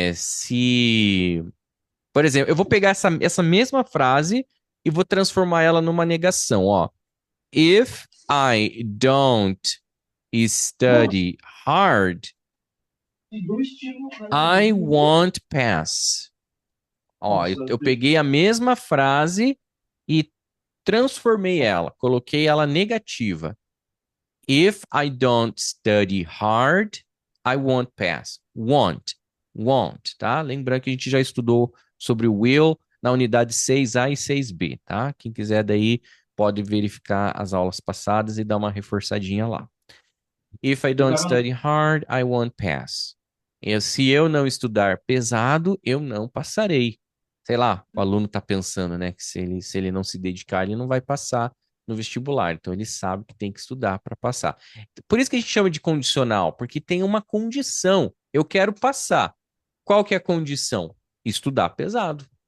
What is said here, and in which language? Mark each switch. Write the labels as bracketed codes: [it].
[pt] Se Por exemplo, eu vou pegar essa mesma frase e vou transformar ela numa negação, ó. [en] If I don't study hard, I won't pass. [pt] Ó, eu peguei a mesma frase e transformei ela, coloquei ela negativa. [en] If I don't study hard, I won't pass. Won't, tá? [pt] Lembrando que a gente já estudou sobre o will na unidade 6A e 6B, tá? Quem quiser daí pode verificar as aulas passadas e dar uma reforçadinha lá. [en] If I don't study hard, I won't pass. [pt] Se eu não estudar pesado, eu não passarei. Sei lá, o aluno está pensando, né, que se ele não se dedicar, ele não vai passar no vestibular. Então, ele sabe que tem que estudar para passar. Por isso que a gente chama de condicional, porque tem uma condição. Eu quero passar. Qual que é a condição? Estudar pesado.